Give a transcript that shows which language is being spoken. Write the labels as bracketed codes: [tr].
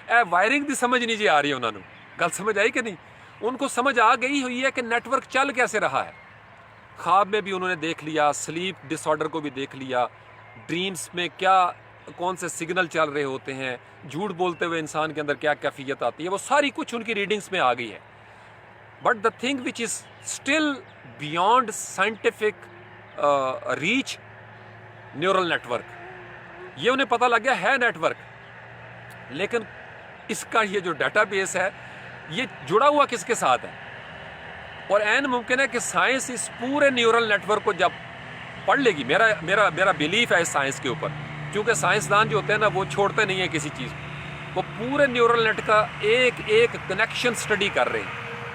[ur] Wiring بھی سمجھ نہیں جی آ رہی ہے انہوں نے. گل سمجھ آئی کہ نہیں؟ ان کو سمجھ آ گئی ہوئی ہے کہ نیٹ ورک چل کیسے رہا ہے. خواب میں بھی انہوں نے دیکھ لیا، سلیپ ڈس آرڈر کو بھی دیکھ لیا، ڈریمز میں کون سے سگنل چل رہے ہوتے ہیں، جھوٹ بولتے ہوئے انسان کے اندر کیا کیفیت آتی ہے، وہ ساری کچھ ان کی ریڈنگز میں آ گئی ہے. [en] But the thing which is still beyond scientific reach, neural network. [ur] یہ انہیں پتہ لگ گیا ہے نیٹ ورک، لیکن اس کا یہ جو ڈیٹا بیس ہے یہ جڑا ہوا کس کے ساتھ ہے؟ اور عین ممکن ہے کہ سائنس اس پورے نیورل نیٹ ورک کو جب پڑھ لے گی، میرا بیلیف ہے اس سائنس کے اوپر، کیونکہ سائنسدان جو ہوتے ہیں نا وہ چھوڑتے نہیں ہیں کسی چیز کو، وہ پورے نیورل نیٹ کا ایک ایک کنیکشن سٹڈی کر رہے ہیں.